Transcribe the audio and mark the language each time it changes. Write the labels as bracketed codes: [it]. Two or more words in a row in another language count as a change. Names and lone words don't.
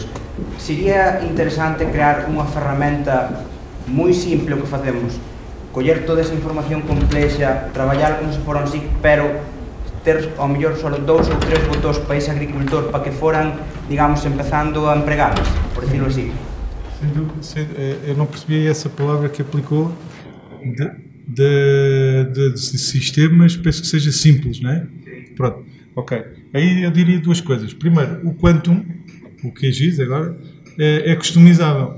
[gl] Sería interesante crear unha ferramenta moi simple o que facemos, coller toda esa información complexa, traballar como se fora un SIG, pero ter ao mellor só 2 ou 3 botóns para ese agricultor para que foran, digamos, empezando a empregadas, [es] por decirlo así. [pt] Eu não percebi essa palavra que aplicou de sistemas, penso que seja simples, não é? Pronto, ok. Aí eu diria duas coisas. Primeiro, o Quantum, o QGIS agora, é customizável.